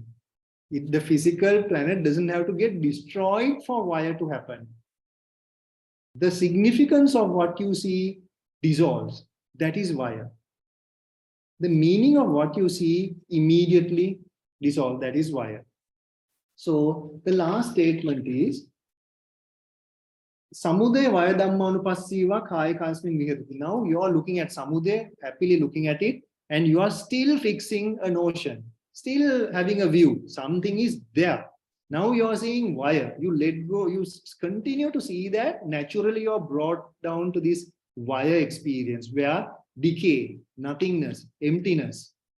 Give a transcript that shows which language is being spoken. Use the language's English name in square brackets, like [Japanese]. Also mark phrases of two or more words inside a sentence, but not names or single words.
[English] The physical planet doesn't have to get destroyed for Vaya to happen. The significance of what you see dissolves. That is Vaya. The meaning of what you see immediately dissolves. That is Vaya. So the last statement is [Pali] Samudayavaya dhammanupassiva kayakasmin viharati. [English] Now you are looking at Samudaya, happily looking at it, and you are still fixing a notion, still having a view. Something is there. Now you are seeing Vaya. You let go, you continue to see that. Naturally, you are brought down to this Vaya experience where decay, nothingness, emptiness.